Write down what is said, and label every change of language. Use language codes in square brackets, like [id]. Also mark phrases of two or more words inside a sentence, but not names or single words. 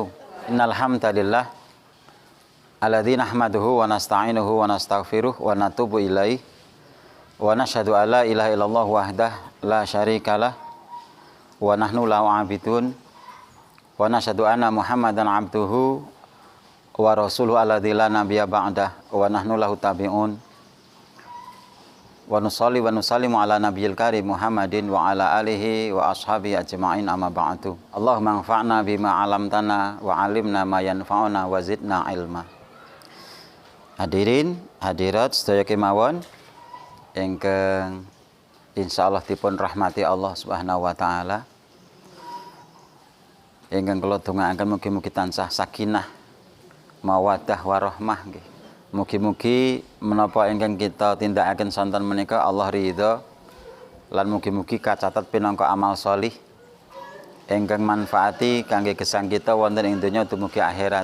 [ar] إن الحمد لله الذي نحمده ونستعينه ونستغفره ونتوب إليه ونشهد أن لا إله إلا الله وحده لا شريك له ونحن له عابدون ونشهد أن محمدا عبده ورسوله الذي لا نبي بعده ونحن له تابعون ونصلي ونسلم على النبي الكريم محمد وعلى آله وأصحابه أجمعين أما بعد. اللهم انفعنا بما علمتنا وعلمنا ما ينفعنا وزدنا علما. [jv] Hadirin hadirat sedaya kemawon ingkang insyaallah dipun rahmati [ar] الله سبحانه وتعالى. [jv] Ingkang kula dongaaken mugi-mugi tansah [ar] سكينة ومودة ورحمة [jv] nggih. Mugi-mugi menapa ingkang kita tindakaken sonten menika Allah ridha lan mugi-mugi kacatet pinangka amal sholih ingkang manfaati kangge gesang kita wonten ing donya dumugi akhirat.